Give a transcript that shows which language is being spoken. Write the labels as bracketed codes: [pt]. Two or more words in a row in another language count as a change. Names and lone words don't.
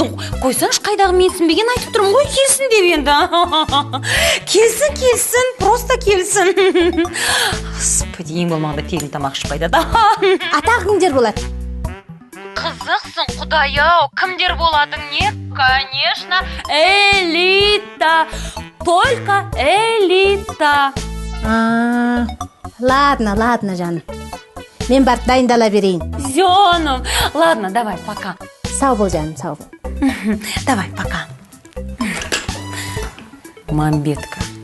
[kk] Қойсаңшы, қайдағы менсінбеген айтып тұрмын ғой, келсін деп енді. Келсін, просто келсін. Господи, ең болмағанда тегін тамақ ішпайды да. Атақ кімдер болады? Қызықсың, құдай-ау, кімдер боладың не? [ru] Конечно, элита. Только элита. Ладно, [kk] жаным. Мен барып дайындала берейін. [ru] Зёным. Ладно, давай, пока. [kk] Сау бол, жаным, сау бол. [ru] Давай, пока. Мамбетка.